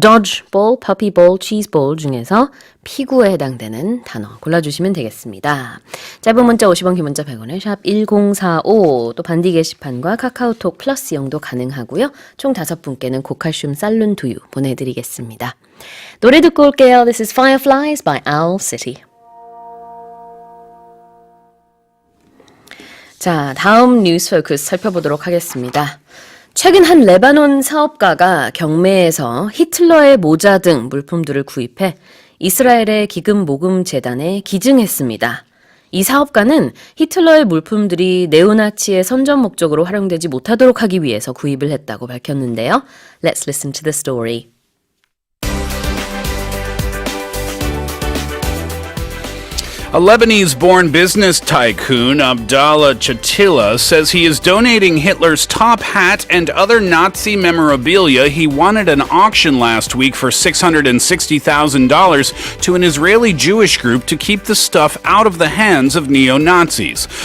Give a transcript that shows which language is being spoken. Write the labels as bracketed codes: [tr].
[ko] dodgeball, puppy ball, cheese ball 중에서 피구에 해당되는 단어 골라주시면 되겠습니다. 짧은 문자 50원, 긴 문자 100원에 샵 1045, 또 반디 게시판과 카카오톡 플러스 이용도 가능하고요. 총 5분께는 고칼슘 쌀룬 두유 보내드리겠습니다. 노래 듣고 올게요. [en] This is Fireflies by Owl City. [ko] 자, 다음 뉴스 포커스 살펴보도록 하겠습니다. 최근 한 레바논 사업가가 경매에서 히틀러의 모자 등 물품들을 구입해 이스라엘의 기금 모금 재단에 기증했습니다. 이 사업가는 히틀러의 물품들이 네오나치의 선전 목적으로 활용되지 못하도록 하기 위해서 구입을 했다고 밝혔는데요. [en] Let's listen to the story. A Lebanese-born business tycoon, Abdallah Chatila, says he is donating Hitler's top hat and other Nazi memorabilia he won at an auction last week for $660,000 to an Israeli Jewish group to keep the stuff out of the hands of neo-Nazis.